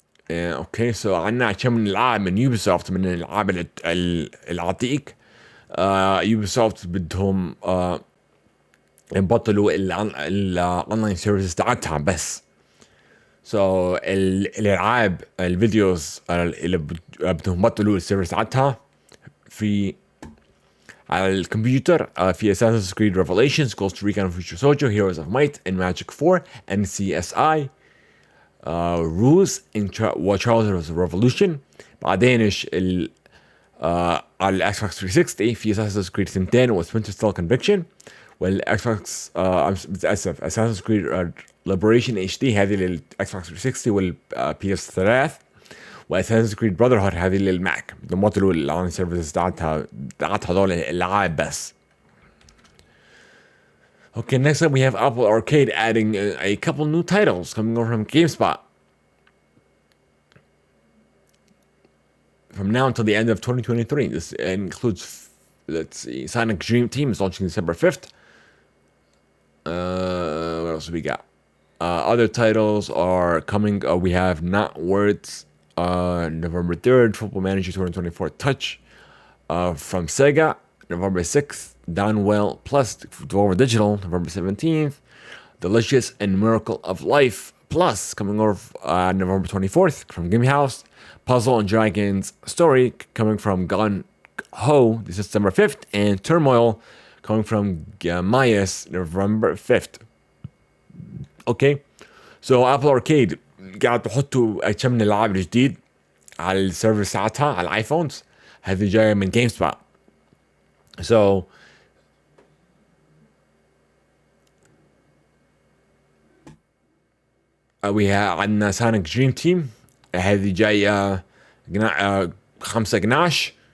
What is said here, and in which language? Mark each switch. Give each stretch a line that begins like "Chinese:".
Arabic: اوكي سو عندنا كم من لاعب من يوبيسوفت من الالعاب العتيق. يوبيسوفت بدهم يبطلوا الاونلاين سيرفيسز تاعتها بس. سو الالعاب الفيديوز اللي بدهم يبطلوا السيرفيس تاعتها في على الكمبيوتر في Assassin's Creed Revelations, Costa Rica and Future Soldier, Heroes of Might and Magic 4, NCSI Rules in Charles Revolution. بعدينش على الاكس بوكس 360 في Assassin's Creed 2 و Splinter Cell Conviction. والاكس بوكس اسف Assassin's Creed Liberation HD هذه للاكس بوكس 360 والبي اس 3. واساسنز كريد براذر هود هذه للماك. بيمطلوا الاونلاين سيرفيسز تاعت هذول الالعاب بس.
English: Okay, next up we have Apple Arcade adding a couple new titles coming over from GameSpot. From now until the end of 2023. This includes, let's see, Sonic Dream Team is launching December 5th. What else do we got? Other titles are coming. We have Not Words November 3rd, Football Manager 2024 Touch from Sega, November 6th, Downwell Plus Devolver Digital, November 17th, Delicious and Miracle of Life Plus coming over November 24th from Game House, Puzzle and Dragons Story coming from Gun Ho, this is December 5th, and Turmoil coming from Mayas, November 5th.
Arabic: Okay, so Apple Arcade قاعد تحطوا كم من الالعاب الجديد على السيرفر ساعتها على الايفونز. هذه جايه من جيم سبوت.
English: So we have
Arabic: عندنا سونيك دريم تيم هذه جايه 5/12.